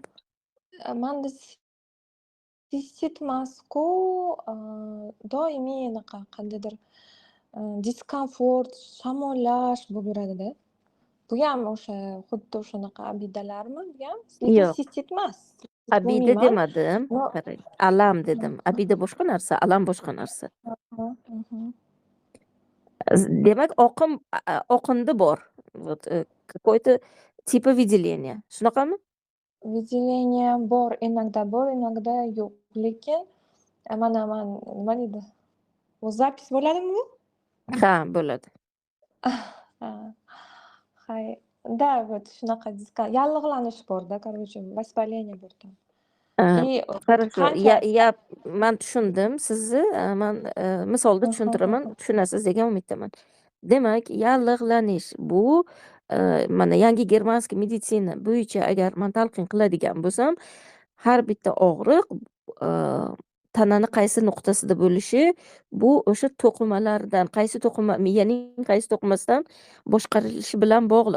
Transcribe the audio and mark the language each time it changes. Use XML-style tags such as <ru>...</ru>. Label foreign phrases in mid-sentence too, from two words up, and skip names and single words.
<uz>Manda sistit emas-ku, doimiy anaqa qandaydir diskomfort, shamollash bo'lib yuradida. Bu ham o'sha xuddi o'shanaqa abidalarmi bu ham? Lekin Yo'q. sistit emas. Abida Bilmayman. demadim. No- Qarang, alam dedim. Abida boshqa narsa, alam boshqa narsa. Mhm. Demak, oqindi bor.</uz> <ru>Вот, какой-то типа выделения.</ru> <uz>Shunaqami? Выделение bor, inogda yo'q. Lekin mana nima deydi? Bu zapis bo'ladimi bu? Ha, bo'ladi. Ha. Hay.</uz> <ru>Да, вот</ru> <uz>shunaqa yallig'lanish borda,</uz> <ru>короче, воспаление bor там. И Хорошо.</ru> <uz>qancha Man tushundim sizni. Man misolda tushuntiraman, tushunasiz degan umiddaman. Demak, yallig'lanish bu mana yangi</uz> <ru>германский медицина</ru> <uz>bo'yicha agar man talqin qiladigan bo'lsam, har bitta og'riq tanani qaysi nuqtasida bo'lishi, bu o'sha to'qimalardan, miyaning qaysi to'qimasidan boshqarilishi bilan bog'liq.</uz>